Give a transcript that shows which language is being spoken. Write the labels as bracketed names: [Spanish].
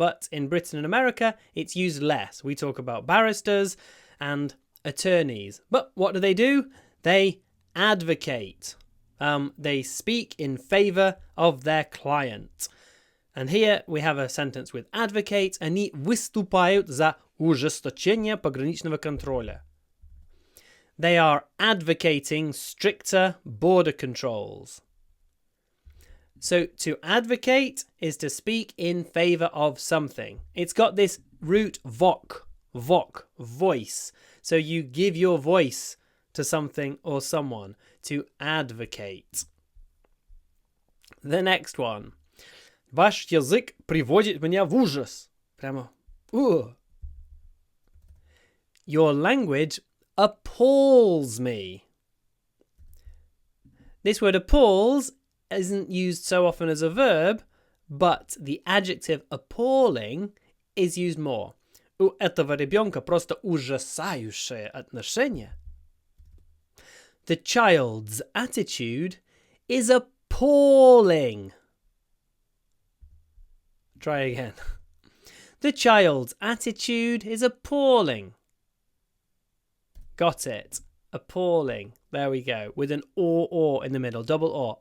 [English] But in Britain and America, it's used less. We talk about barristers and attorneys. But what do? They advocate. They speak in favour of their client. And here we have a sentence with advocate. [Russian] Они выступают за ужесточение пограничного контроля. [English] They are advocating stricter border controls. So to advocate is to speak in favour of something. It's got this root vok, voice. So you give your voice to something or someone, to advocate. The next one. [Russian] Ваш язык приводит меня в ужас. Прямо. [English] Your language appalls me. This word appalls isn't used so often as a verb, but the adjective appalling is used more. [Russian] У этого ребенка просто ужасающее отношение. [English] The child's attitude is appalling. Try again. The child's attitude is appalling. Got it. Appalling. There we go. With an or in the middle. Double or.